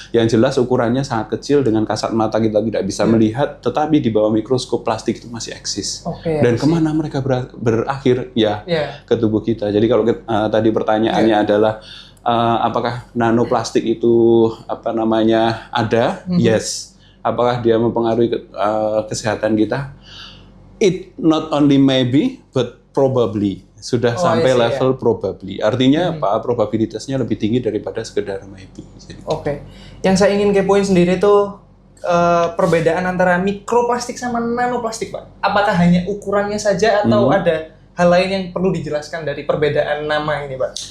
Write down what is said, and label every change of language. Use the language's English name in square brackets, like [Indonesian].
[Indonesian] Yang jelas ukurannya sangat kecil, dengan kasat mata kita tidak bisa melihat, tetapi di bawah mikroskop plastik itu masih eksis. Dan kemana mereka berakhir? Ya, ke tubuh kita. Jadi kalau tadi pertanyaannya adalah apakah nanoplastik itu ada? [English] Yes. [Indonesian] Apakah dia mempengaruhi kesehatan kita? [English] It not only maybe, but probably. [Indonesian] Sudah sampai level probably. Artinya apa? Probabilitasnya lebih tinggi daripada sekedar maybe. Oke. Yang saya ingin kepoin sendiri tuh perbedaan antara mikroplastik sama nanoplastik, Pak. Apakah hanya ukurannya saja atau ada hal lain yang perlu dijelaskan dari perbedaan nama ini, Pak?